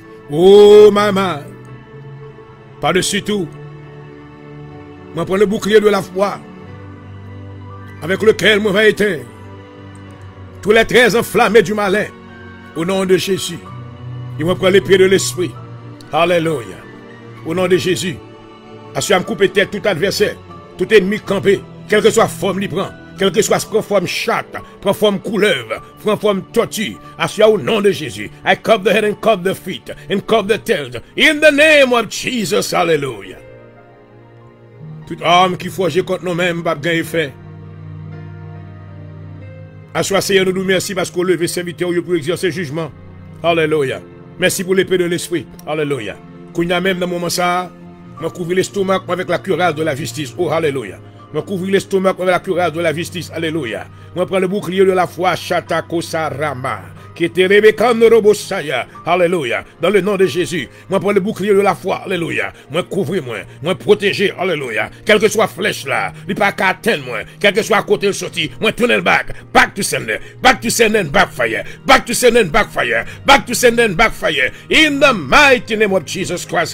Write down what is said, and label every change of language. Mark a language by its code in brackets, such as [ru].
[fr] Oh, maman. Par-dessus tout, moi, prends le bouclier de la foi, avec lequel moi va éteindre tous les traits enflammés du malin, au nom de Jésus. Il me prend l'épée de l'esprit. Alléluia. Au nom de Jésus. Assure me couper tête tout adversaire, tout ennemi campé, quelle que soit forme il prend, quelle que soit forme chatte, prend forme couleuvre, prend forme tortue. Assure au nom de Jésus. [en] I cover the head and cover the feet and cover the tails. In the name of Jesus. Hallelujah. [fr] Toute arme qui forge contre nous-mêmes, pas gagner effet. Assure Seigneur, nous merci parce qu'on levé serviteur pour exercer jugement. Alléluia. Merci pour l'épée de l'esprit. Alléluia. Qu'on y a même dans le moment ça, je couvre l'estomac avec la cuirasse de la justice. Oh, alléluia. Je couvre l'estomac avec la cuirasse de la justice. Alléluia. Je prends le bouclier de la foi. Shatakosarama. Qui était Rebecca Norobosaya. Alléluia. Dans le nom de Jésus. Moi, prends le bouclier de la foi. Alléluia. Moi, couvrir-moi. Moi, protéger. Alléluia. Quelle que soit flèche là. Il pas qu'à atteindre moi. Quel que soit côté le sorti. Moi, tourner le back. [en] Back to sender. Back to sender and backfire. Back to sender and backfire. Back to sender and backfire. In the mighty name of Jesus Christ.